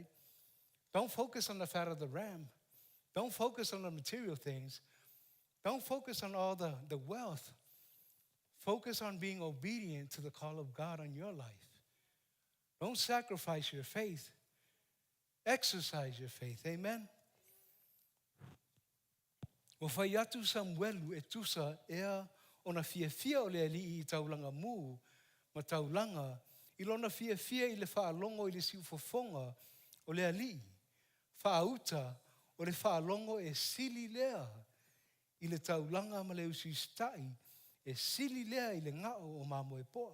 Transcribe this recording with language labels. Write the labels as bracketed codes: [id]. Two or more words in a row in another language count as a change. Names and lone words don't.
[en] Don't focus on the fat of the ram. Don't focus on the material things. Don't focus on all the wealth. Focus on being obedient to the call of God on your life. Don't sacrifice your faith. Exercise your faith. Amen? [sm] O whai atu Samuelu e tusa ea o na fia o le alii I taulanga mu ma taulanga I lona fia I le whaalongo I le siufofonga o le alii. Whaauta o le whaalongo e sili lea I le taulanga ma le usistai e sili lea I le ngao o mamo e poa.